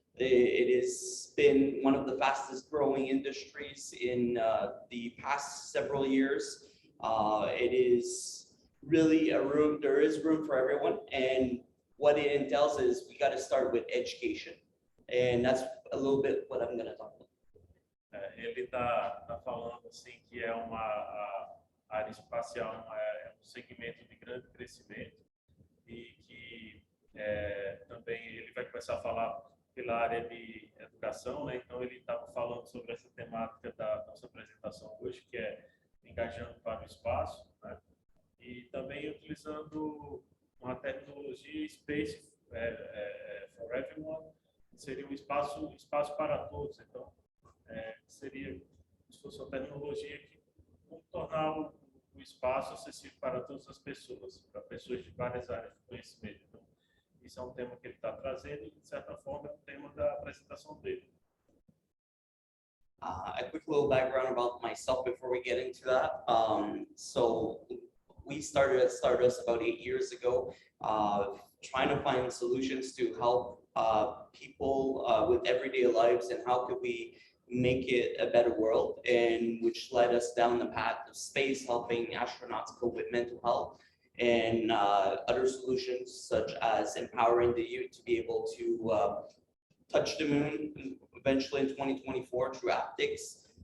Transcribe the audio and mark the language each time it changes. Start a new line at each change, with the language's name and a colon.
English: It has been one of the fastest growing industries in the past several years. It is really there is room for everyone, and what it entails is we got to start with education, and that's a little bit what I'm going to talk about.
Portuguese: Ele tá falando assim que a área espacial é um segmento de grande crescimento, e que também ele vai começar a falar pela área de educação, né? Então ele estava falando sobre essa temática da nossa apresentação hoje, que é engajando para o espaço, né? E também utilizando uma tecnologia Space for Everyone, seria um espaço para todos. Então seria se fosse uma tecnologia que tornar o espaço acessível para todas as pessoas, para pessoas de várias áreas de conhecimento. Então, isso é um tema que ele está trazendo e, de certa forma, é um tema da apresentação dele.
English: A quick little background about myself before we get into that. So we started at Stardust about 8 years ago, trying to find solutions to help people with everyday lives and how could we make it a better world, and which led us down the path of space, helping astronauts cope with mental health, and other solutions such as empowering the youth to be able to touch the moon eventually in 2024 through haptics.